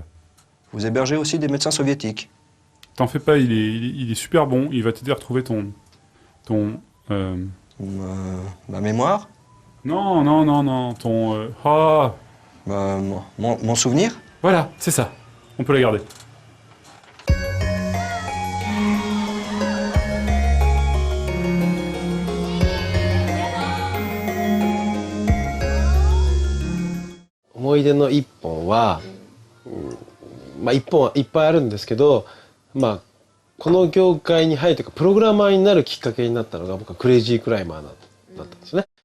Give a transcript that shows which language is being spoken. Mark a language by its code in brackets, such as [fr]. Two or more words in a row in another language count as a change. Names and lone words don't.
[fr] Vous hébergez aussi des médecins soviétiques. T'en fais pas, il est super bon. Il va t'aider à retrouver Ma mémoire? Non, Mon souvenir? Voilà, c'est ça. On peut la garder. [ja] 一本はいっぱいあるんですけど、この業界に入るというかプログラマーになるきっかけになったのが僕はクレイジークライマーだったんですよね。